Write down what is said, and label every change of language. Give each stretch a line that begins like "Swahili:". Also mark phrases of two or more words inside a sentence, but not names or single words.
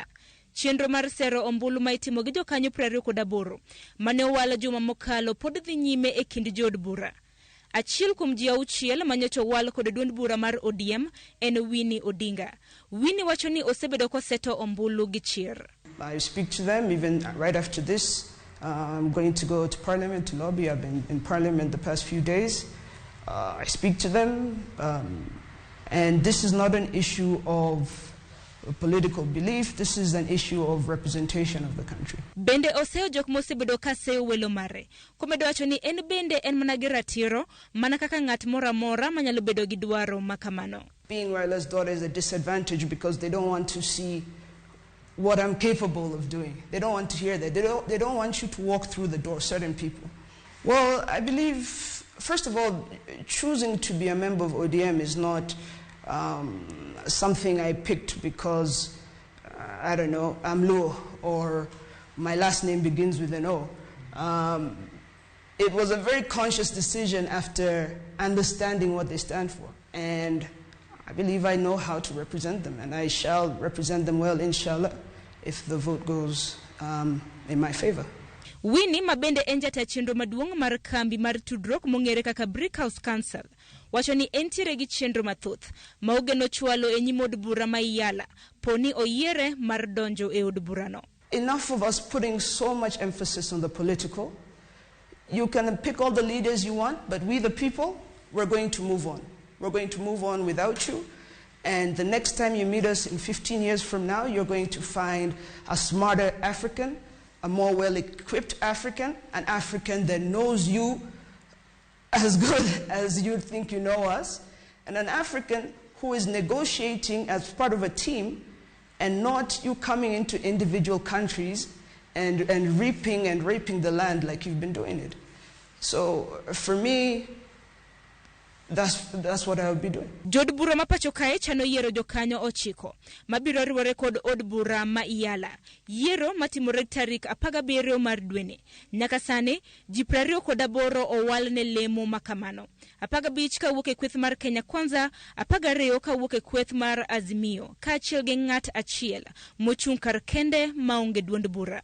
Luo (Kenya and Tanzania): Chenro mar sero ombulu ma itimo gi jokanyo 28 mane owalo juma mokalo pod dhi nyime e kind jod bura. Achiel kuom ji 6 manyocha owal kod duond bura mar ODM en Winnie Odinga. Winnie wacho ni osebedo koseto ombulu gi chir.
English: I speak to them even right after this. I'm going to go to Parliament to lobby. I've been in Parliament the past few days. I speak to them, and this is not an issue of political belief. This is an issue of representation of the country.
Luo (Kenya and Tanzania): Bende oseo jok mosebedo ka seyo welo mare. Komedo wacho ni en bende en mana gi ratiro mana kaka ng'at mora mora manyalo bedo gi dwaro makamano.
English: Being Raila's daughter is a disadvantage because they don't want to see what I'm capable of doing. They don't want to hear that. They don't want you to walk through the door, certain people. Well, I believe, first of all, choosing to be a member of ODM is not something I picked because, I don't know, I'm Luo or my last name begins with an O. It was a very conscious decision after understanding what they stand for. And I believe I know how to represent them, and I shall represent them well, inshallah, if the vote goes in my favor.
Luo (Kenya and Tanzania): Winnie mabende enjata chenro maduong' mar kambi mar tudruok mong'ere kaka Brick House Council wacho ni entiere gi chenro mathoth ma ogeno chwalo e nyim od bura ma Iyala poni oyiere mar donjo e od burano.
English: Enough of us putting so much emphasis on the political. You can pick all the leaders you want, but we the people, we're going to move on. We're going to move on without you. And the next time you meet us in 15 years from now, you're going to find a smarter African, a more well-equipped African, an African that knows you as good as you think you know us, and an African who is negotiating as part of a team and not you coming into individual countries and reaping and raping the land like you've been doing it. So for me, that's what I would be doing.
Luo (Kenya and Tanzania): Jod bura ma pacho kae chano yiero jokanyo 9 mabiro riwore kod od bura ma Iyala. Yiero matimore tarik 17 mar dweni. Nyaka sani ji 28 owal ne lemo makamano. 15 kawuok e kweth mar Kenya Kwanza, 12 kawuok e kweth mar Azimio, kaachiel gi ng'at achiel mochung' kar kende maonge duond bura.